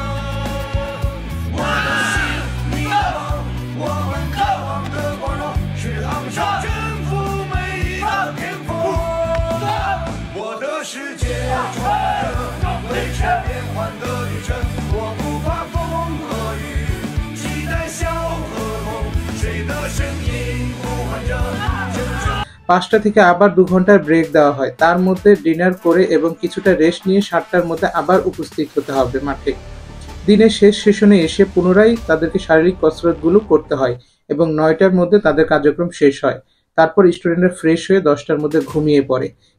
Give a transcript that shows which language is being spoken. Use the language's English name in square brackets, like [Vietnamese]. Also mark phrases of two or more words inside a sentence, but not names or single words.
[Chinese] 我的心迷茫，我们渴望的光荣是昂首征服每一个巅峰。我的世界充满着未知变幻的旅程，我不怕风和雨，期待笑和痛，谁的声音呼唤着真正。 [Bangla] 5টা থেকে আবার 2 ঘন্টার ব্রেক দেওয়া হয়, তার মধ্যে ডিনার করে এবং কিছুটা রেস্ট নিয়ে 7টার মধ্যে আবার উপস্থিত হতে হবে মাঠে। দিনের শেষ সেশনে এসে পুনরায় তাদেরকে শারীরিক কসরতগুলো করতে হয় এবং 9টার মধ্যে তাদের কার্যক্রম শেষ হয়। তারপর স্টুডেন্টরা ফ্রেশ হয়ে 10টার মধ্যে ঘুমিয়ে পড়ে।